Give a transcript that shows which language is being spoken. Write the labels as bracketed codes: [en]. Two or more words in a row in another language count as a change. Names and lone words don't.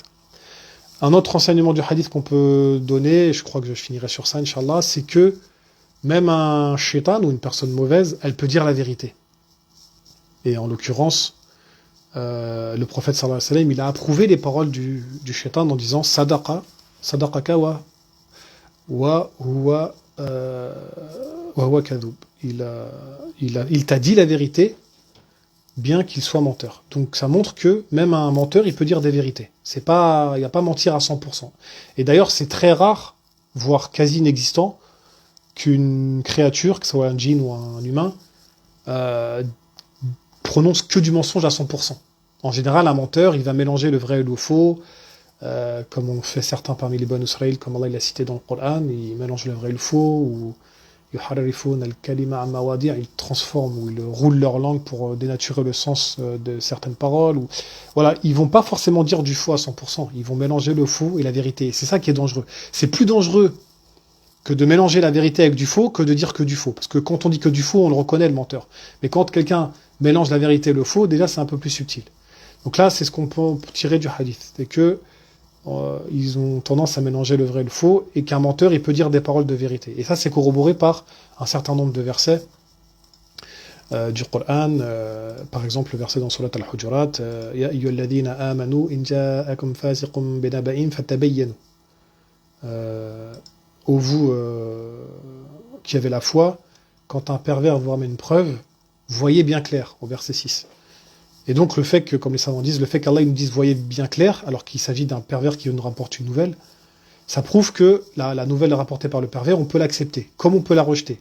[fr] Un autre enseignement du hadith qu'on peut donner, et je crois que je finirai sur ça, Inch'Allah, c'est que même un shaitan ou une personne mauvaise, elle peut dire la vérité. Et en l'occurrence, le prophète [ar] صلى الله عليه وسلم, [fr] il a approuvé les paroles du shaitan en disant [ar] صدقك وهو كذوب. [fr] Il t'a dit la vérité, bien qu'il soit menteur. Donc ça montre que même un menteur, il peut dire des vérités. Il n'y a pas mentir à 100%. Et d'ailleurs, c'est très rare, voire quasi inexistant, qu'une créature, que ce soit un djinn ou un humain, prononce que du mensonge à 100%. En général, un menteur, il va mélanger le vrai et le faux, comme on fait certains parmi les Banu Israël, comme Allah l'a cité dans le Coran, il mélange le vrai et le faux, ou [ar] يحرفون الكلم عن مواضعه', [fr] ils transforment ou ils roulent leur langue pour dénaturer le sens de certaines paroles. Voilà, ils vont pas forcément dire du faux à 100%, ils vont mélanger le faux et la vérité. C'est ça qui est dangereux. C'est plus dangereux que de mélanger la vérité avec du faux que de dire que du faux. Parce que quand on dit que du faux, on le reconnaît, le menteur. Mais quand quelqu'un mélange la vérité et le faux, déjà c'est un peu plus subtil. Donc là, c'est ce qu'on peut tirer du hadith. C'est que ils ont tendance à mélanger le vrai et le faux, et qu'un menteur, il peut dire des paroles de vérité. Et ça, c'est corroboré par un certain nombre de versets du Coran. Par exemple, le verset dans Surat al-Hujurat, [ar] يا أيها الذين آمنوا إن جاءكم فاسق بنبإ فتبينوا. [fr] Ô vous qui avez la foi, quand un pervers vous ramène une preuve, voyez bien clair, au verset 6. Et donc le fait que, comme les savants disent, le fait qu'Allah nous dise voyez bien clair, alors qu'il s'agit d'un pervers qui nous rapporte une nouvelle, ça prouve que la nouvelle rapportée par le pervers, on peut l'accepter, comme on peut la rejeter.